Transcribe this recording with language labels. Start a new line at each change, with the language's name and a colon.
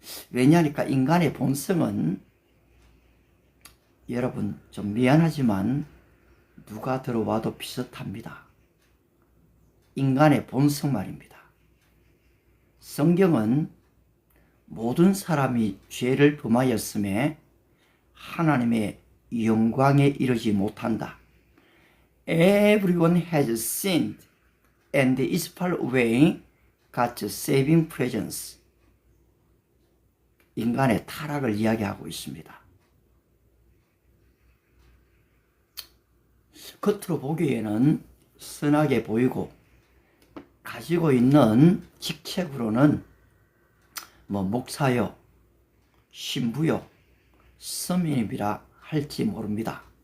Korean: 왜냐하니까 인간의 본성은, 여러분 좀 미안하지만 누가 들어와도 비슷합니다. 인간의 본성 말입니다. 성경은 모든 사람이 죄를 범하였음에 하나님의 영광에 이르지 못한다.
English: Everyone has sinned and is far away God's saving presence.
Korean: 인간의 타락을 이야기하고 있습니다. 겉으로 보기에는 선하게 보이고 가지고 있는 직책으로는 목사요, 신부요, 서민이라 할지 모릅니다.